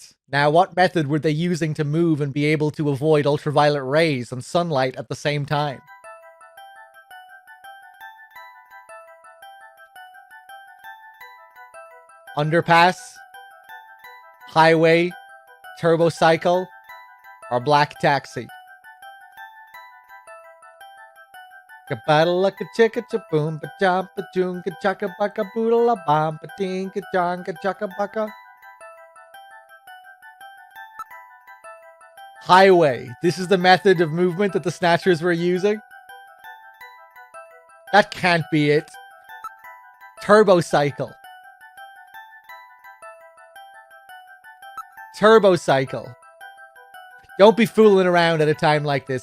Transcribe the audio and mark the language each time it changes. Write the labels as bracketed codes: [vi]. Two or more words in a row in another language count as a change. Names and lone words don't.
[en] Now, what method were they using to move and be able to avoid ultraviolet rays and sunlight at the same time? Underpass, highway, turbocycle, or black taxi? Kabadalaka chicka chaboom ba jumpa junga chaka baka boodala bamba dinka jonga chaka baka. Highway. This is the method of movement that the Snatchers were using? That can't be it. Turbocycle. Turbocycle. Don't be fooling around at a time like this.